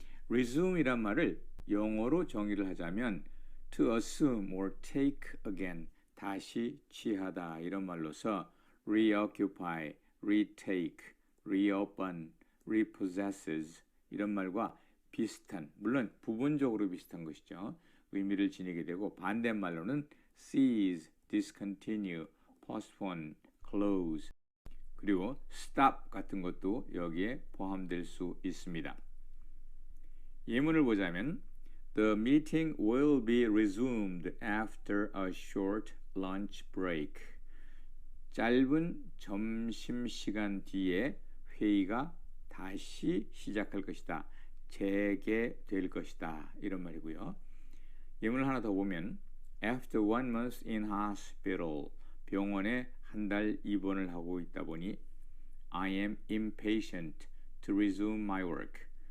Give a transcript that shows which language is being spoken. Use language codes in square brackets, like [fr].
[ko] resume이란 말을 영어로 정의를 하자면 [en] to assume or take again, [ko] 다시 취하다 이런 말로서 reoccupy, retake, reopen, repossesses 이런 말과 비슷한, 물론 부분적으로 비슷한 것이죠. 의미를 지니게 되고 반대말로는 cease, discontinue, postpone, close 그리고 stop 같은 것도 여기에 포함될 수 있습니다. 예문을 보자면 [en] The meeting will be resumed after a short lunch break. [ko] 짧은 점심시간 뒤에 회의가 다시 시작할 것이다. 재개될 것이다. 이런 말이고요. 예문을 하나 더 보면 [en] After 1 month in hospital, [ko] 병원에 한 달 입원을 하고 있다 보니 [en] I am impatient to resume my work.